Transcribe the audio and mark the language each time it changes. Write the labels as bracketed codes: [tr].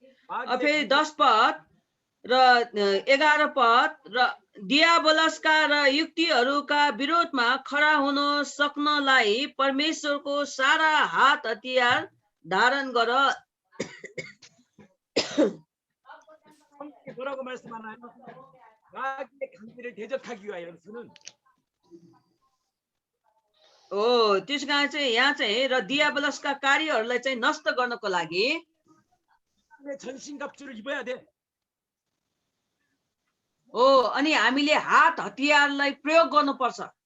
[ko] 마귀의 [ne] फेरि 10 पद र 11 पद र दियाबलसका र युक्तिहरूका विरोधमा खडा हुन सक्नलाई परमेश्वरको सारा हात हतियार धारण गर [ko] 성경에 뭐라고 말씀하나요? 마귀의 강기를 대적하기 위하여서는 [ne] त्यस कारण चाहिँ यहाँ चाहिँ र दियाबलसका कार्यहरूलाई चाहिँ नष्ट गर्नको लागि [ko] 전신갑주를 입어야 돼. [ne] अनि हामीले हात हतियारलाई प्रयोग गर्नुपर्छ